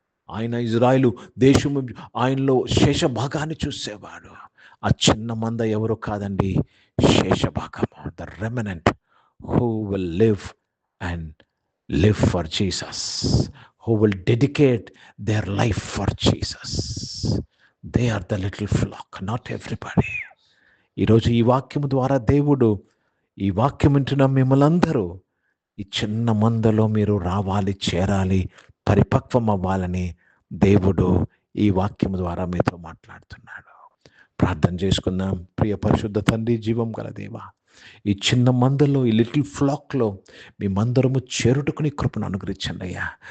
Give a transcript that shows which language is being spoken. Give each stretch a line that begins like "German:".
Telugu: ఆయన ఇజ్రాయిలు దేశము ఆయనలో శేషభాగాన్ని చూసేవాడు. ఆ చిన్న మంద ఎవరు కాదండి, శేషభాగము,
English: The remnant who will live and live for Jesus, who will dedicate their life for Jesus. They are the little flock, not everybody.
Telugu: ఈరోజు ఈ వాక్యము ద్వారా దేవుడు, ఈ వాక్యం వింటున్న మిమ్మల్ని అందరూ ఈ చిన్న మందలో మీరు రావాలి, చేరాలి, పరిపక్వం అవ్వాలని దేవుడు ఈ వాక్యము ద్వారా మీతో మాట్లాడుతున్నాడు. ప్రార్థన చేసుకుందాం. ప్రియ పరిశుద్ధ తండ్రి, జీవం గల దేవా, ఈ చిన్న మందలో, ఈ లిటిల్ ఫ్లాక్లో మేమందరము చేరుటకుని కృపను అనుగ్రహించండి అయ్యా.